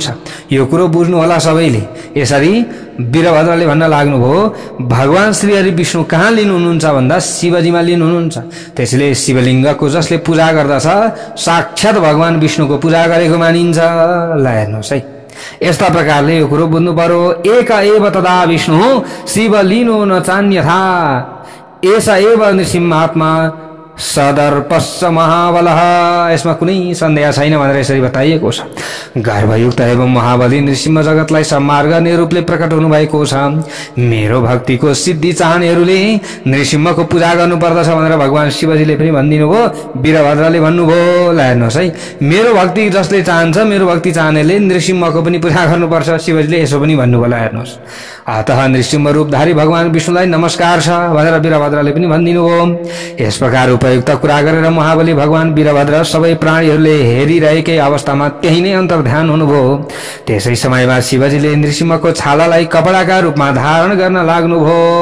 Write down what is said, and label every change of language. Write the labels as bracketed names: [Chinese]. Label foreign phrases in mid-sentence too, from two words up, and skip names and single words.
[Nepali] यो कुरो बुझ्नु होला सबैले। यसरी वीरभद्रले भन्न लाग्नुभयो, भगवान श्री हरि विष्णु कहाँ लीन हुनुहुन्छ भन्दा शिवजीमा लीन हुनुहुन्छ। त्यसैले शिवलिङ्गको जसले पूजा गर्दछ साक्षात भगवान विष्णुको पूजा गरेको मानिन्छ। ल हेर्नुहोस् है, यस्ता प्रकारले यो कुरो बुझ्नु पर्यो। [Sanskrit] एक एव तदा विष्णु शिवलीनो न चान्यथा एसा एव नृसिंहात्मा सदर्पश्च महाबलः। [Nepali] यसमा कुनै सन्देह छैन भनेर यसरी बताइएको छ। गर्भयुक्त एवं महाबली नृसिंह जगतलाई संहार गर्ने रूपले प्रकट हुनुभएको छ। मेरो भक्तिको सिद्धि चाहनेहरूले नृसिंहको पूजा गर्नुपर्दछ भनेर भगवान शिवजीले पनि भनिदिनु भयो। वीरभद्रले भन्नुभयो, ल हेर्नुहोस् है, मेरो भक्ति जसले चाहन्छ, मेरो भक्ति चाहनेले नृसिंहको पनि पूजा गर्नुपर्छ। शिवजीले यसो पनि भन्नुभयो। ल हेर्नुहोस्, अतः नृसिंह रूपधारी भगवान विष्णुलाई नमस्कार छ भनेर वीरभद्रले पनि भनिदिनु भयो। यस प्रकार उपयुक्त कुरा गरेर महाबली भगवान वीरभद्र सबै प्राणीहरूले हेरिरहेकै अवस्थामा त्यही नै अन्तर्ध्यान हुनुभयो। त्यसै समयमा शिवजीले नृसिंहको छालालाई कपडाका रूपमा धारण गर्न लाग्नुभयो।